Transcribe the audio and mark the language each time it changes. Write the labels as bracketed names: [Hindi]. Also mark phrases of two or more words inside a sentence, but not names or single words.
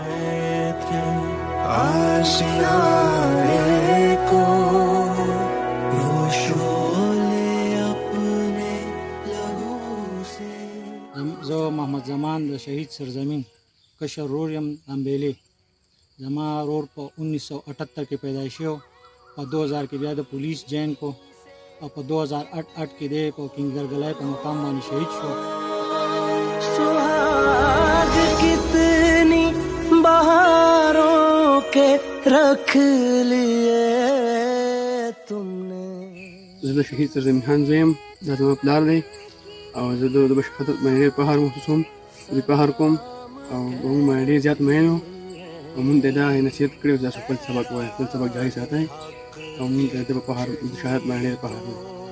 [Pashto] زه محمد زمان د شهید سرزمین کشر رور یم امبیلې. زما رور په 1978 کې پیدا شو، په 2000 کې بیا د پولیس جین کو او په 2008 کې دی په کینګرګلای په مقام باندې شهید شو. [Urdu] سہاگ کتنی بہاروں کے رکھ لیے تم نے. [Pashto] زه د شهید سرزمین خان زوی یم، دا زما پلار دی او زه د بشهادت باندې ډېر فخر محسوسوم. زه فخر کوم او موږ باندې ډېر زیات مین یو او موږ ته دا نصیحت کړی چې تاسو خپل سبق وایئ، خپل سبق جاري ساتئ او موږ ته د فخر د شهادت باندې ډېر فخر دی.